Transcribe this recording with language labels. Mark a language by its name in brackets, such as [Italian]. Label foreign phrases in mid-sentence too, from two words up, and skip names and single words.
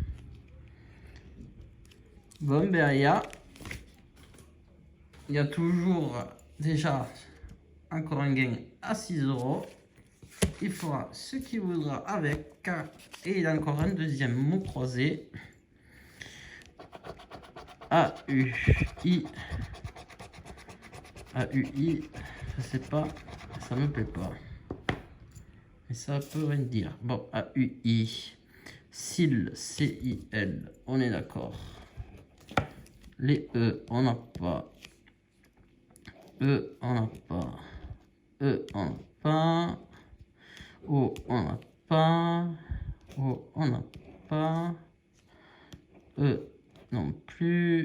[French] Bon, ben, il y a toujours déjà encore un gain à 6 €. Il fera ce qu'il voudra avec. Et il a encore un deuxième mot croisé. A-U-I. A-U-I. Je sais pas. Ça me plaît pas. Mais ça peut rien dire. Bon, A-U-I. Cil. C-I-L. On est d'accord. Les E, on n'a pas. E, on n'a pas. E, on n'a pas. O, on n'a pas. O, on n'a pas. E non plus.